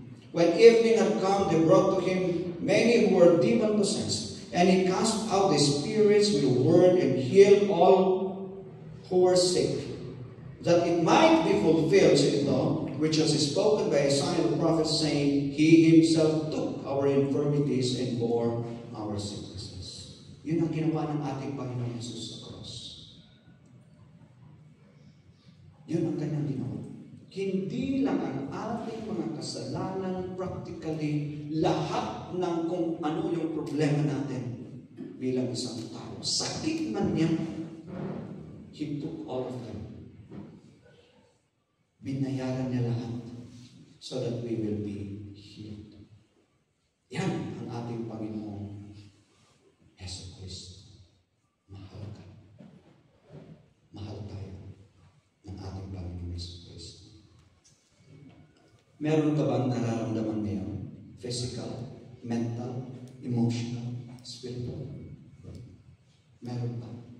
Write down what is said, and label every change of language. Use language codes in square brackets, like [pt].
[en] When evening had come, they brought to him many who were demon-possessed, and he cast out the spirits with a word and healed all who were sick, that it might be fulfilled, which was spoken by Isaiah the prophet, saying, He Himself took our infirmities and bore our sicknesses. [tl] Yun ang ginawa ng ating Panginoon Jesus sa cross. Yun ang kanyang ginawa. Hindi lang ang ating mga kasalanan, practically, lahat ng kung ano yung problema natin bilang isang tao. Sakit man niya, [en] He took all of them. [tl] Binayaran niya lahat [en] so that we will be healed. [tl] Yan ang ating Panginoong Yesu Cristo. Mahal ka. Mahal tayo ng ating Panginoong Yesu Cristo. Meron ka bang nararamdaman ngayon? [en] Physical, mental, emotional, spiritual? [tl] Meron ba?